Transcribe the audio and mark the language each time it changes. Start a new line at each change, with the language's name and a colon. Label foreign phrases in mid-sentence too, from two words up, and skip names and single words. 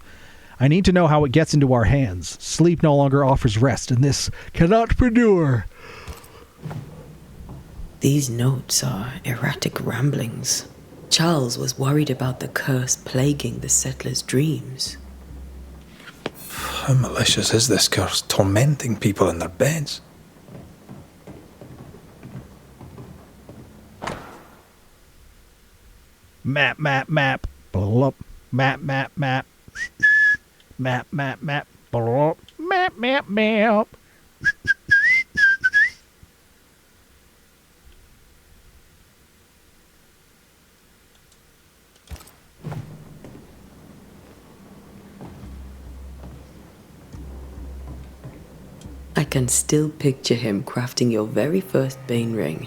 English: I need to know how it gets into our hands. Sleep no longer offers rest, and this cannot endure. These notes are erratic ramblings. Charles was worried about the curse plaguing the settlers' dreams. How malicious is this curse, tormenting people in their beds? Map, map, map. Blup. Map, map, map. Map, map, map. Blup. Map, map, map. I can still picture him crafting your very first Bane ring.